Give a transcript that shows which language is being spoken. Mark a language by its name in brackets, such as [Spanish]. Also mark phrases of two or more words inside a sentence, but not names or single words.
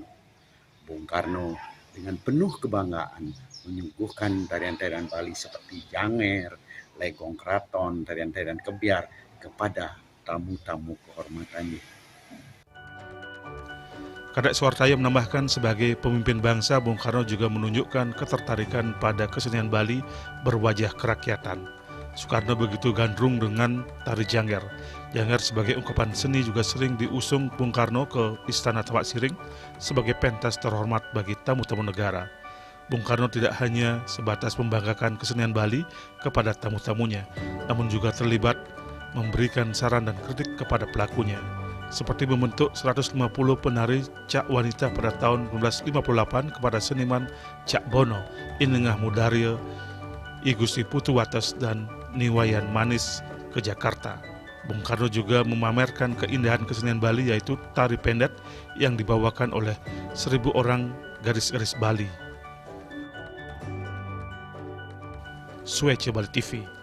[Indonesian] Bung Karno dengan penuh kebanggaan menyuguhkan tarian-tarian Bali seperti Janger, Legong Kraton, tarian-tarian Kebiar kepada tamu-tamu kehormatannya. Kadek Suartaya menambahkan sebagai pemimpin bangsa, Bung Karno juga menunjukkan ketertarikan pada kesenian Bali berwajah kerakyatan. Soekarno begitu gandrung dengan tari Janger. Janger sebagai ungkapan seni juga sering diusung Bung Karno ke Istana Tampak Siring sebagai pentas terhormat bagi tamu-tamu negara. Bung Karno tidak hanya sebatas membanggakan kesenian Bali kepada tamu-tamunya, namun juga terlibat memberikan saran dan kritik kepada pelakunya, seperti membentuk 150 penari Cak Wanita pada tahun 1958 kepada seniman Cak Bono, Inengah Mudarya, I Gusti Putu Wates, dan Niwayan Manis ke Jakarta. Bung Karno juga memamerkan keindahan kesenian Bali, yaitu tari pendet yang dibawakan oleh 1000 orang garis-garis Bali. Swece Bali TV.